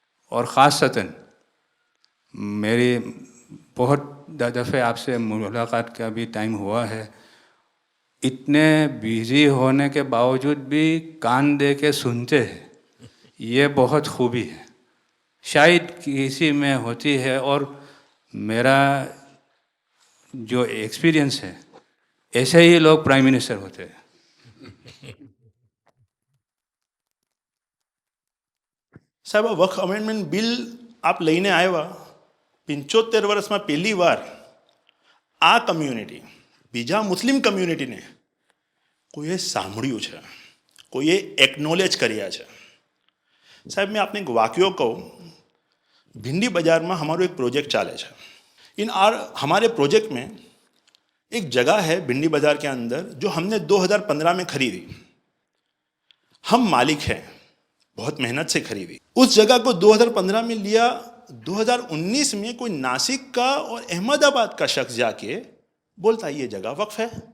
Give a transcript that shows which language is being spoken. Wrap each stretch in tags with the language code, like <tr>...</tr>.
<hi>और ख़ासतन मेरी बहुत दफ़े आपसे मुलाकात का भी टाइम हुआ है, इतने बिज़ी होने के बावजूद भी कान दे के सुनते हैं, ये बहुत खूबी है, शायद किसी में होती है। और मेरा जो एक्सपीरियंस है, ऐसे ही लोग प्राइम मिनिस्टर होते हैं।</hi> <gu>સાહેબ આ વક્ફ અમેન્ડમેન્ટ બિલ આપ લઈને આવ્યા 75 વર્ષમાં પહેલી વાર આ કમ્યુનિટી, બીજા મુસ્લિમ કમ્યુનિટીને કોઈએ સાંભળ્યું છે, કોઈએ એકનોલેજ કર્યા છે।</gu> <hi>સાહેબ मैं आपने एक वाक्यो कहूँ, भिंडी बाजार में हमारो एक प्रोजेक्ट चाले है। हमारे प्रोजेक्ट में एक जगह है भिंडी बाजार के अंदर जो हमने 2015 में खरीदी। हम मालिक हैं, बहुत मेहनत से खरीदी। उस जगह को 2015 में लिया, 2019 में कोई नासिक का और अहमदाबाद का शख्स जाके बोलता ये जगह वक्फ है।</hi>